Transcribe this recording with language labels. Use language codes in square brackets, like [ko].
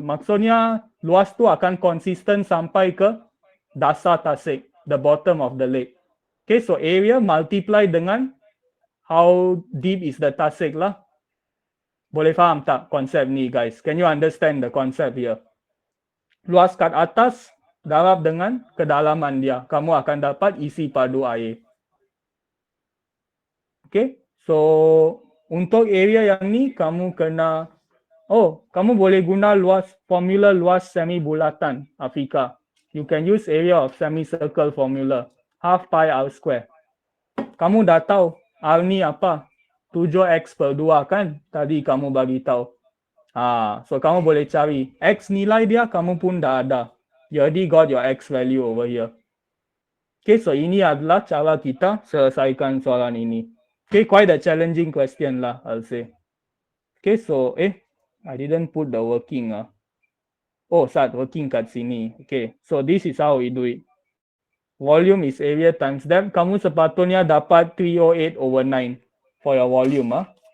[ms] Maksudnya luas tu akan konsisten sampai ke dasar tasik, [en] the bottom of the lake. Okay, so area multiply dengan how deep is the tasik lah. [ms] Boleh faham tak konsep ni guys? [en] Can you understand the concept here? [ms] Luas kat atas darab dengan kedalaman dia. Kamu akan dapat isi padu air. Okay. So, untuk area yang ni, kamu kena... kamu boleh guna formula luas semi bulatan, Afika. [en] You can use area of semicircle formula. Half pi r square. [ms] Kamu dah tahu R ni apa? 7x/2 kan? Tadi kamu bagi tahu. So kamu boleh cari. X nilai dia, kamu pun dah ada. [en] You already got your X value over here. [ms] Okay, so ini adalah cara kita selesaikan soalan ini. [en] Okay, quite a challenging question lah, I'll say. Okay, so, I didn't put the working. Start working [ms] kat sini. [en] Okay, so this is how we do it. Volume is area times depth. [ms] Kamu sepatutnya dapat 308/9 [en] for your volume.